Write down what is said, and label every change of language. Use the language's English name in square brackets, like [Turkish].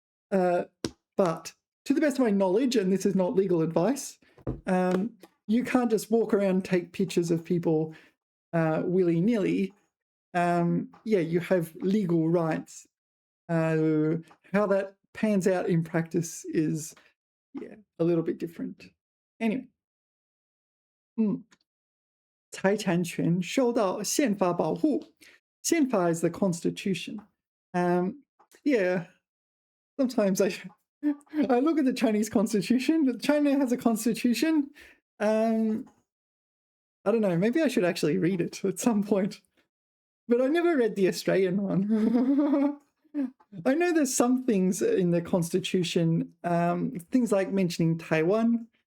[English] But to the best of my knowledge, and this is not legal advice, you can't just walk around and take pictures of people willy-nilly. Yeah, you have legal rights. How that pans out in practice is, yeah, a little bit different. [Chinese] Anyway, 财产权受到宪法保护。 [English] 宪法 is the constitution. Yeah, sometimes I look at the Chinese constitution. China has a constitution. I don't know, maybe I should actually read it at some point. But I never read the Australian one. I know there's some things in the constitution, things like mentioning Taiwan.